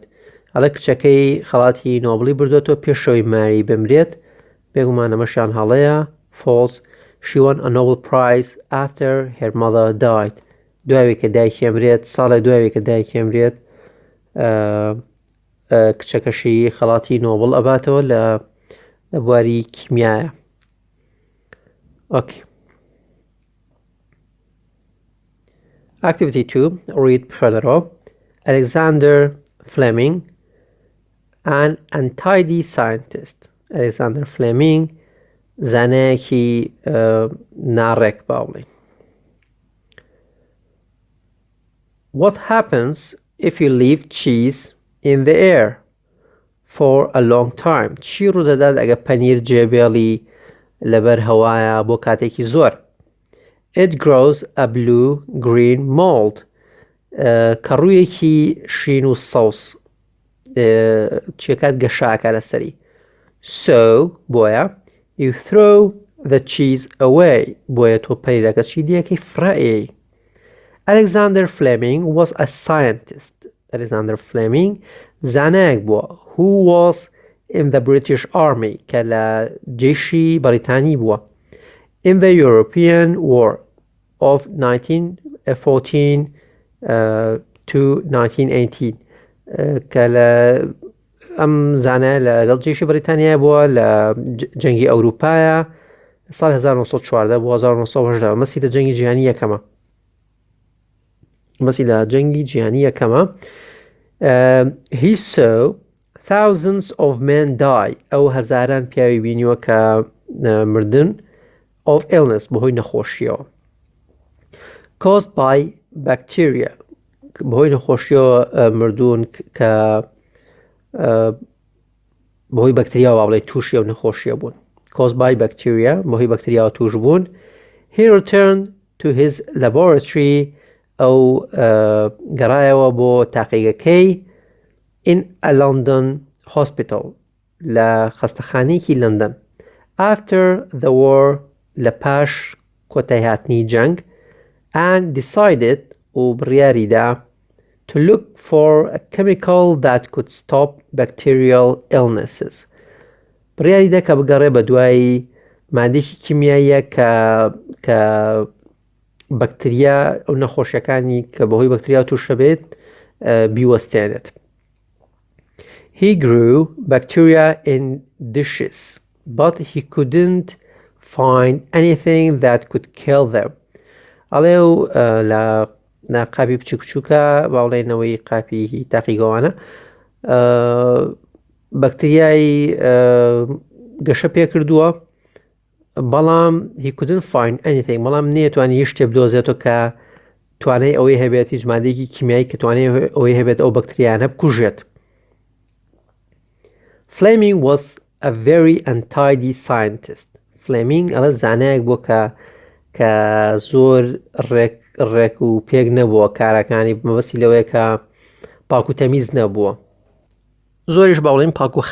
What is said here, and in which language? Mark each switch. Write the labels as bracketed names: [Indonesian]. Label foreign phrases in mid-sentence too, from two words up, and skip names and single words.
[Central Kurdish] ئەڵێ کچەکەی خەڵاتی نۆبڵی بردوێتەوە پێشەوەی ماری بمرێت. بێگومان ئەمەشیان هەڵەیە false. [English] She won a Nobel Prize after her mother died. [Central Kurdish] دوایەوەی کە دایکی ئەمرێت ساڵێک دوایەوەی کە دایکی ئەمرێت کچەکەشی خەڵاتی نۆبڵ ئەباتەوە لە بواری کیمیایە. ئۆکێ Activity 2. Read بخوێنەرەوە. [English] Alexander Fleming, an untidy scientist. [Central Kurdish] Alexander Fleming زانایەکی ناڕێک باوڵێ. [English] What happens if you leave cheese in the air for a long time? [Central Kurdish] چی ڕوودەدات ئەگە پەنیر جێبێڵی لەبەر هەوایە بۆ کاتێکی زۆر؟ [English] It grows a blue-green mold. [Central Kurdish] کەڕوویەکی شین و سەوس چیەکات گەشاکە لەسەری. [English] So بۆیە you throw the cheese away. [Central Kurdish] بۆیە تۆ پەنیرەکە چی دیەکەی فرائێ. [English] Alexander Fleming was a scientist. [Central Kurdish] Alexander Fleming زانایەک بووە [English] who was in the British Army [Central Kurdish] کە لە جێشی بەریتانی بووە [English] in the European War of 1914 to 1918 [Central Kurdish] کە لە ئەم زانایە لەگەڵ جێشی بەریتانیا بووە لە جەنگی ئەوروپایە ساڵ 1914 بۆ 1918 مەسی لە جەنگی جیهانی یەکەمە [English] he saw thousands of men die [Central Kurdish] ئەو هەزاران پیاوی بینیوە کە مردن [English] of illness [Central Kurdish] بەهۆی نەخۆشیەوە [English] caused by bacteria [Central Kurdish] بەهۆی نەخۆشیەوە مردوون کە بەهۆی بەکتریاوە بڵێ تووشی ئەو نەخۆشیە بوون [English] caused by bacteria [Central Kurdish] بەهۆی بەکتریاوە توش بوون [English] he returned to his laboratory [Central Kurdish] ئەو گەڕایەوە بۆ تاقیگەکەی [English] in a London [Central Kurdish] hospital لە خەستەخانەیەکی لەندەن [English] after the war [Central Kurdish] لە پاش کۆتای هاتنی جەنگ [English] and decided [Central Kurdish] و بڕیاریدا [English] to look for a chemical that could stop bacterial illnesses [Central Kurdish] بڕیاریدا کە بگەڕێ بە دوای مادێکی کیمیاییە کە بەکتریا ئەو نەخۆشیەکانی کە بەهۆی بەکتریا تووشە بێت بیوەستێنێت [English] he grew bacteria in dishes but he couldn't find anything that could kill them [Central Kurdish] ئەڵێ و لە قاپی بچووکە باوڵێنەوەی قاپی تاقیگەوانە بەکتریای گەشە پێ کردووە بەڵام [English] he couldn't find anything [Central Kurdish] بەڵام نێتوانی هیچ شتێ بدۆزێتەوە کە توانای ئەوەی هەبێت هیچ مادەیەکی کیمیایی کە توانای ئەوەی هەبێت ئەو بەکتریانە بکوژێت [English] Fleming was a very untidy scientist [Central Kurdish] Fleming ئەڵە زانایەک بووە کە زۆر ڕێک و پێک نەبووە کارەکانی مەبەستی لەوەیە کە پاک و تەمیز نەبووە زۆریش باوڵێن پاک و